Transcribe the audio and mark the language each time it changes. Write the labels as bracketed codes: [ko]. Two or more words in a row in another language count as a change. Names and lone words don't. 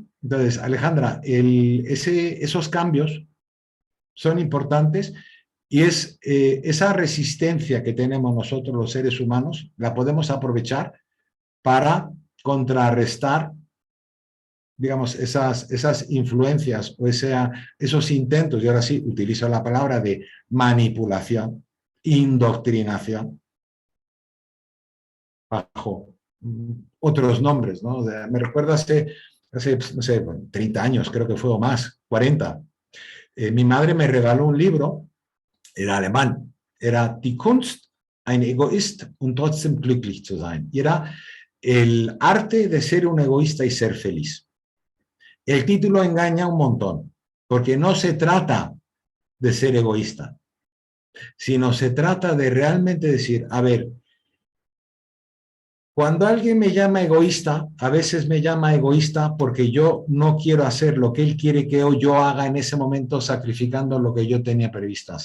[es] Entonces, Alejandra, esos cambios son importantes y esa resistencia que tenemos nosotros los seres humanos, la podemos aprovechar para contrarrestar, digamos, esas influencias o esos intentos, y ahora sí utilizo la palabra de manipulación, indoctrinación, bajo otros nombres, ¿no? Me recuerdo hace no sé, 30 años, creo que fue o más, 40. Mi madre me regaló un libro, era alemán, era Die Kunst, ein Egoist und trotzdem glücklich zu sein. Y era el arte de ser un egoísta y ser feliz. El título engaña un montón, porque no se trata de ser egoísta, sino se trata de realmente decir, a ver, cuando alguien me llama egoísta, a veces me llama egoísta porque yo no quiero hacer lo que él quiere que yo haga en ese momento, sacrificando lo que yo tenía previsto hacer.